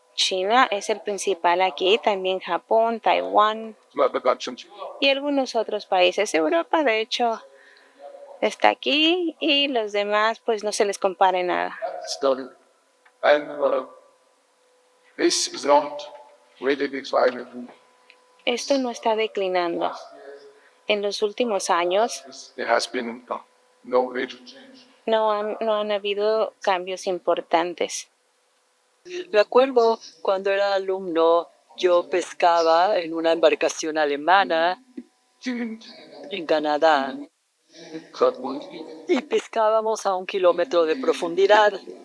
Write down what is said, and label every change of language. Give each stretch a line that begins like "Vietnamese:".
Spanish: China es el principal aquí, también Japón, Taiwán
English: The countries.
Spanish: y algunos otros países. Europa, de hecho, está aquí y los demás, pues no se les compara en nada.
English: Still, and this is not really declining.
Spanish: Esto no está declinando. En los últimos años
English: There has been no major change.
Spanish: no han habido cambios importantes. Me acuerdo cuando era alumno, yo pescaba en una embarcación alemana en Canadá y pescábamos a 1 kilómetro de profundidad.